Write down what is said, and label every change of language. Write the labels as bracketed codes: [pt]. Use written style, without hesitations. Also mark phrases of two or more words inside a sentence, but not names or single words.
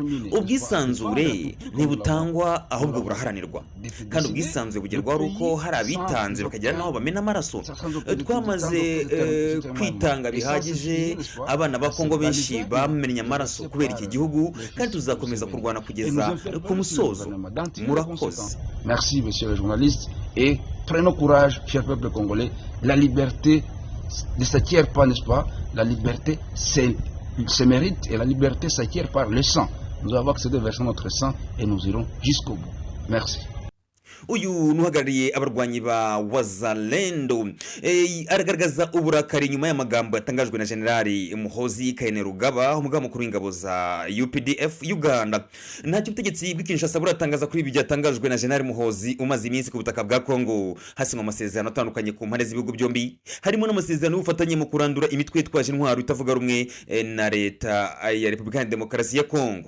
[rw] Ubwisanzure ntibutangwa ahubwo buraharanirwa, kandi ubwisanzure bugerwaho ari uko hari abitanze bakagira naho bamena amaraso. Twamaze kwitanga bihagije, abana ba Kongo benshi bamennye amaraso kubera iki gihugu, kandi tuzakomeza kurwana kugeza ku musozo. Murakoze. [fr] Merci monsieur le journaliste, et prenons courage, cher peuple congolais. La liberté ne s'acquiert pas, n'est-ce pas? La liberté se mérite, et la liberté s'acquiert par le sang. Nous avons accédé vers notre sang et nous irons jusqu'au bout. Merci. [rw] uyu nuhagarariye abarwanyi ba Wazalendo aragaragaza uburakari nyuma y'amagambo yatangajwe na Generali Muhoozi Kainerugaba, umugaba mukuru w'ingabo za UPDF Uganda. Ntacyo ubutegetsi bw'Kinshasa buratangaza kuri ibi byatangajwe na Generali Muhoozi umaze iminsi ku butaka bwa Kongo, hasinywa amasezerano atandukanye ku mpande z'ibihugu byombi, harimo n'amasezerano y'ubufatanye mu kurandura imitwe yitwaje intwaro itavuga rumwe na leta ya Repubulika ya Demokarasi ya Kongo.